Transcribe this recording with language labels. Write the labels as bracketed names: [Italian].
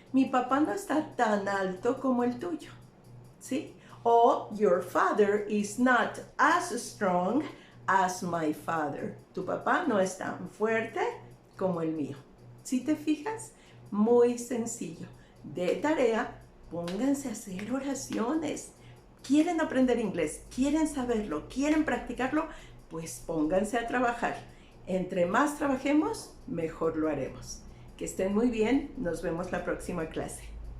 [Spanish] Mi papá no está tan alto como el tuyo. ¿Sí? [English] O your father is not as strong as my father. [Spanish] Tu papá no es tan fuerte como el mío. ¿Sí te fijas? Muy sencillo. De tarea, pónganse a hacer oraciones. ¿Quieren aprender inglés? ¿Quieren saberlo? ¿Quieren practicarlo? Pues pónganse a trabajar. Entre más trabajemos, mejor lo haremos. Que estén muy bien. Nos vemos la próxima clase.